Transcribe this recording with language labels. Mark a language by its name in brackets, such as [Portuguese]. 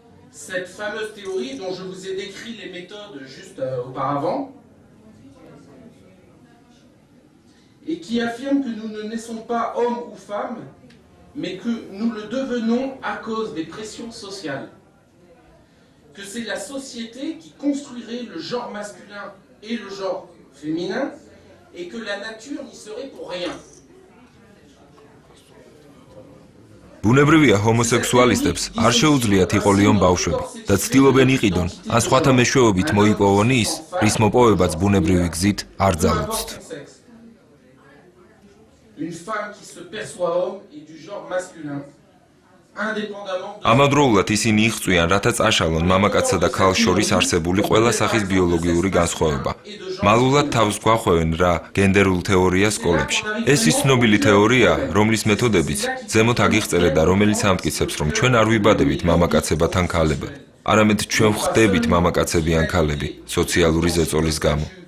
[French] Cette fameuse théorie dont je vous ai décrit les méthodes juste auparavant, et qui affirme que nous ne naissons pas hommes ou femmes, mais que nous le devenons à cause des pressions sociales. que c'est la société qui construirait le genre masculin et le genre féminin, et que la nature n'y serait pour rien. [Georgian] ბუნებრივია ჰომოსექსუალისტებს არ შეუძლიათ იყოლიონ ბავშვები და ცდილობენ იყიდონ, ან სხვათა მეშვეობით მოიპოვონ ის, რის მოპოვებაც ბუნებრივი გზით არ ძალუძთ. [French] Une femme qui se perçoit homme et du genre masculin. [Georgian] ამავდროულად ისინი იღწვიან, რათა წაშალონ მამაკაცსა და ქალს შორის არსებული ყველა სახის ბიოლოგიური განსხვავება. მალულად თავს გვახვევენ რა გენდერულ თეორიას სკოლებში. ეს ის ცნობილი თეორია, რომლის მეთოდებიც ზემოთ აგიღწერეთ და რომელიც ამტკიცებს, რომ ჩვენ არ ვიბადებით მამაკაცებად ან ქალებად, არამედ ჩვენ ვხდებით მამაკაცები ან ქალები სოციალური ზეწოლის გამო.